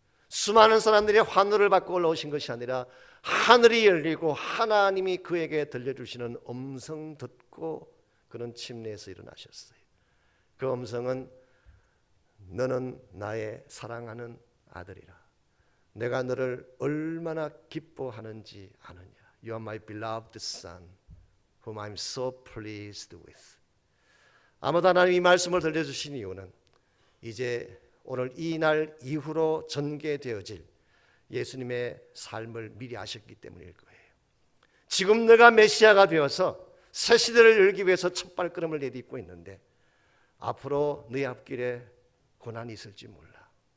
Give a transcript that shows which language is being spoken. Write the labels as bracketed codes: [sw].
[ko] 수많은 사람들이 환호를 받고 올라오신 것이 아니라 하늘이 열리고 하나님이 그에게 들려주시는 음성 듣고 그런 침례에서 일어나셨어요. 그 음성은 너는 나의 사랑하는 아들이라. 내가 너를 얼마나 기뻐하는지 아느냐. [en] You are my beloved son, whom I'm so pleased with. [ko] 아마도 하나님 이 말씀을 들려주신 이유는 이제 오늘 이 날 이후로 전개되어질 예수님의 삶을 미리 아셨기 때문일 거예요. 지금 내가 메시아가 되어서 새 시대를 열기 위해서 첫 발걸음을 내딛고 있는데 앞으로 너희 앞길에 고난이 있을지 몰라.